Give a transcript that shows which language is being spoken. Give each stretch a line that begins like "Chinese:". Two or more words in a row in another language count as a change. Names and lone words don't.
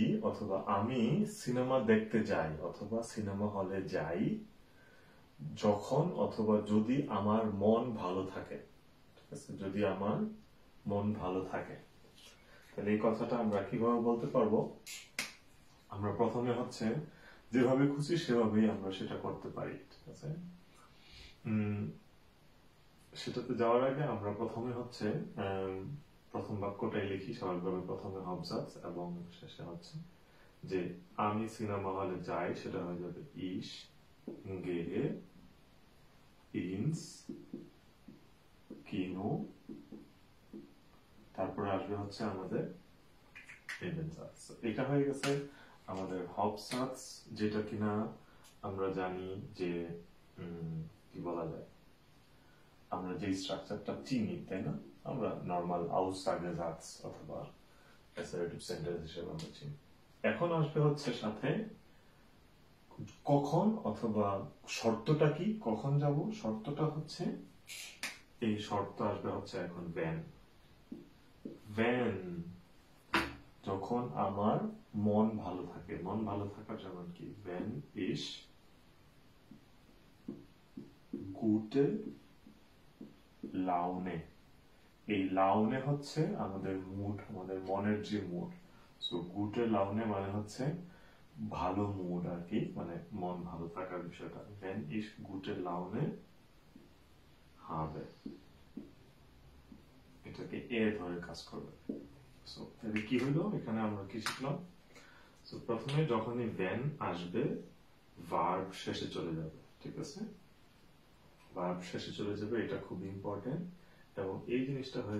Bangla: অথবা আমি সিনেমা দেখতে যাই অথবা সিনেমা হলে যাই যখন অথবা যদি আমার মন ভালো থাকে ঠিক আছে যদি আমার মন ভালো থাকে তাহলে এই কথাটা আমরা কিভাবে বলতে পারবো আমরা প্রথমে হচ্ছে যেভাবে খুশি সেভাবেই আমরা সেটা করতে পারি ঠিক আছে সেটাতে যাওয়ার আগে আমরা প্রথমে হচ্ছে প্রথম বাক্যটাই লিখি স্বাভাবিকভাবে প্রথমে Hauptsatz এবং শেষে হচ্ছে যে আমি সিনেমা হলে যাই সেটা হয়ে যাবে
German: ich gehe ins
Bangla: Kino তারপরে আসবে হচ্ছে আমাদের Nebensatz এটা হয়ে গেছে আমাদের Hauptsatz যেটা কিনা আমরা জানি যে কি বলা যায় আমরা যে স্ট্রাকচারটা চিনি তাই না আমরা নরমাল Aussagesatz অথবা
English: assertive sentence
Bangla: হিসেবে আমরা চিনি এখন আসবে হচ্ছে সাথে কখন অথবা শর্তটা কি কখন যাব শর্তটা হচ্ছে এই শর্ত আসবে হচ্ছে এখন when যখন আমার মন ভালো থাকে মন ভালো থাকার যেমন কি
German: wenn ich gute Laune
Bangla: এই লাউনে হচ্ছে আমাদের মুড আমাদের মনের যে মুড সো
German: gute Laune
Bangla: মানে হচ্ছে ভালো মুড আর কি মানে মন ভালো থাকার বিষয়টা
German: wenn ich gute Laune habe
Bangla: এটাকে এ ধরে কাজ করবে সো তাহলে কি হলো এখানে আমরা কি শিখলাম সো প্রথমে যখনই when আসবে verb শেষে চলে যাবে ঠিক আছে verb শেষে চলে যাবে এটা খুব ইম্পর্টেন্ট এবং এই জিনিসটা হয়ে